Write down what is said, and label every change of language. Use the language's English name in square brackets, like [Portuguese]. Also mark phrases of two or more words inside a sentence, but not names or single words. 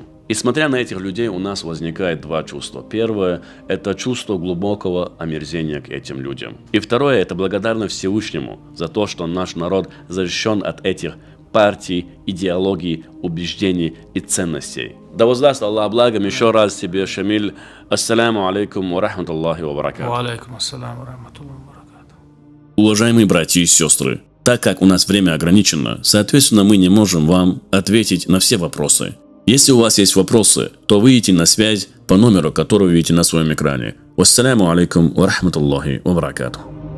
[Russian] И смотря на этих людей, у нас возникает два чувства. Первое – это чувство глубокого омерзения к этим людям. И второе – это благодарность Всевышнему за то, что наш народ защищен от этих партий, идеологий, убеждений и ценностей. Да воздаст Аллах благом. Еще раз тебе, Шамиль. [Arabic] السلام عليكم ورحمة الله وبركاته. وعليكم السلام ورحمة الله وبركاته. [Russian] Уважаемые братья и сестры, так как у нас время ограничено, соответственно, мы не можем вам ответить на все вопросы. Если у вас есть вопросы, то выйдите на связь по номеру, который вы видите на своем экране. [Arabic] والسلام عليكم ورحمة الله وبركاته.